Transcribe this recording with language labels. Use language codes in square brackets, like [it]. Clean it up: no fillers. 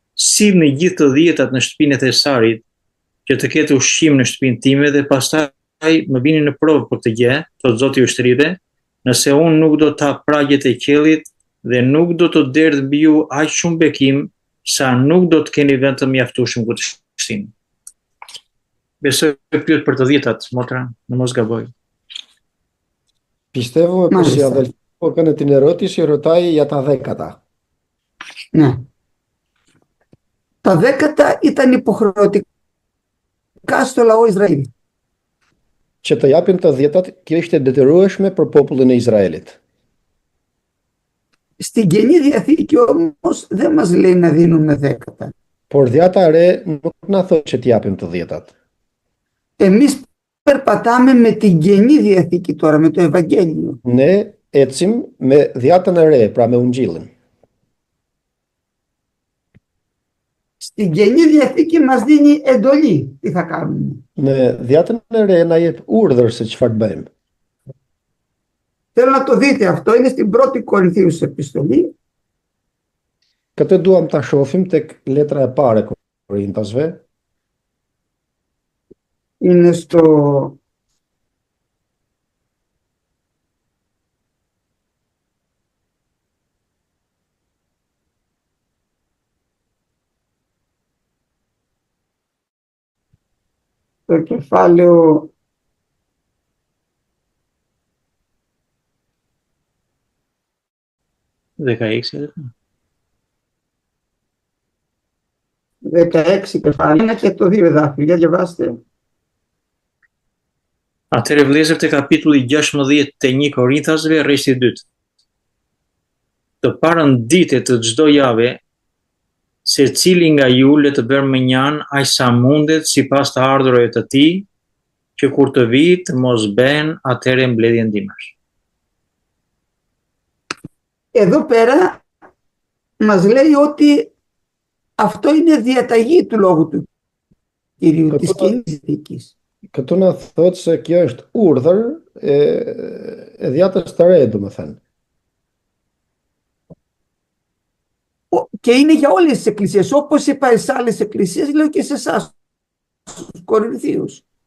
[sq] Sillni gjithë të dhjetat në shtëpinë e thesarit, që të ketë ushqim në shtëpinë time dhe pastaj më vini në provë për këtë gjë, thot Zoti i ushtrive, nëse unë nuk do ta pragjet e qiellit dhe nuk do të derdh mbi ju aq shumë bekim sa nuk do të keni vend të mjaftueshëm kundërshtim. Besoj pyet për të dhjetat, motra, në mos gaboj. [el] Πιστεύουμε πως η αδελφή που έκανε την ερώτηση ρωτάει για τα 10. Ναι. Τα 10 ήταν υποχρεωτικά στο λαό Ισραήλ. [sq] Që të japin të 10, kjo ishte detyrueshme për popullin e Izraelit. [el] Στην Καινή Διαθήκη όμως δεν μας λέει να δίνουμε 10. [sq] Por dhjata e re nuk na thotë që të japim të 10. [el] Εμείς περπατάμε με την Καινή Διαθήκη τώρα, με το Ευαγγέλιο. [sq] Ne ecim me dhjatën e re, pra me Ungjillin. [el] Στην Καινή Διαθήκη μας δίνει εντολή τι θα κάνουμε. [sq] Në dhjatën e re na jep urdhër se çfarë të bëjmë. [el] Θέλω να το δείτε αυτό, είναι στην 1η Κορινθίους επιστολή. [sq] Këtë duam ta shohim tek letra e parë e Korintasve. [el] Είναι στο 'το κεφάλαιο 16. 16 κεφάλαιο και το 2 εδάφιο. Για διαβάστε. [sq] Atëherë vëllezër, te kapitulli 16 të 1 Korinthasve, rreshti 2. Të parën ditë të çdo jave, secili nga ju le të bërë mënjan aq sa mundet sipas të ardhurave të tij, që kur të vijë të mos bëhen atëherë mbledhje ndihmash. [el] Εδώ πέρα μας λέει ότι αυτό είναι διαταγή του Λόγου του Κυρίου, της Καινής Διαθήκης. [sq] Këtu na thotë se kjo është urdhër e dhjatës së re, domethënë. [el] Και είναι για όλες τις εκκλησίες, όπως είπα σε άλλες εκκλησίες, λέω και σε εσάς, στους Κορινθίους.